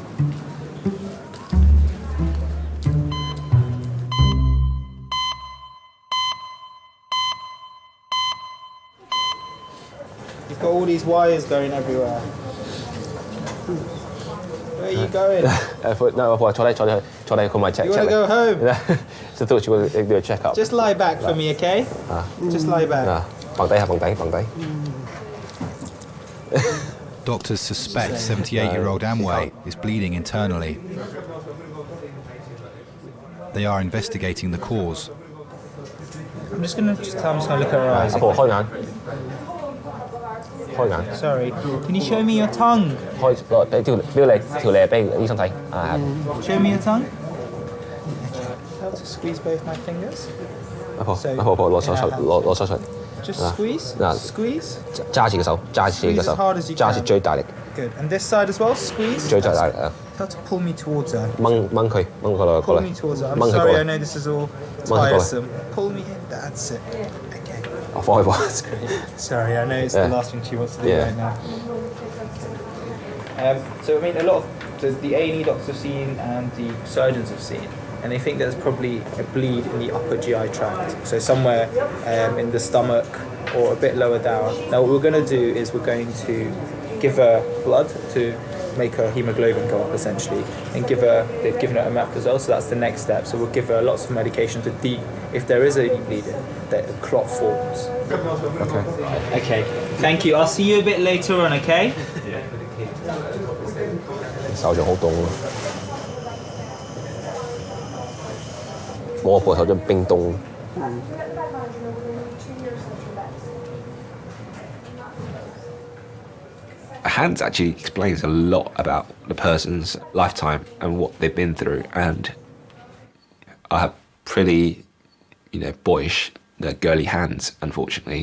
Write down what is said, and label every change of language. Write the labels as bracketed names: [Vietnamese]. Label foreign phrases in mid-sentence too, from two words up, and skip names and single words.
[English] You've got all these wires going everywhere. Where are you going? No, [Cantonese] 我坐低佢咪 check. [English] You want to go home? So I thought you would do a check-up. Just lie back for me, okay? Just lie back. [Cantonese] 瞓低. [English] Doctors suspect 78-year-old Amway is bleeding internally. They are investigating the cause. I'm just going to tell him to look at her eyes. [Cantonese] 開眼. [English] Sorry. Can you show me your tongue? [Cantonese] 俾條脷俾醫生睇. [English] Show me your tongue. How to squeeze both my fingers? [Cantonese] 阿婆攞手出. [English] Just squeeze. Squeeze. [Cantonese] 揸住個手，揸住最大力. [English] Good. And this side as well. Squeeze. [Cantonese] 最大力. [English] How to pull me towards her. [Cantonese] 掹佢過來. [English] Pull me towards her. I'm sorry. I know this is all tiresome. Pull me in. That's it. Sorry, I know it's the last thing she wants to do right now. So I mean, a lot of the A&E doctors have seen and the surgeons have seen, and they think there's probably a bleed in the upper GI tract, so somewhere in the stomach or a bit lower down. Now what we're going to do is we're going to give her blood to make her hemoglobin go up essentially, and they've given her a map as well, so that's the next step. So we'll give her lots of medication to if there is any bleeding, that the clot forms. Okay. Thank you. I'll see you a bit later on, okay? [Cantonese] 手仲好凍喎，我個手真冰凍。 [English] A hand actually explains a lot about the person's lifetime and what they've been through. And I have pretty, boyish, girly hands, unfortunately.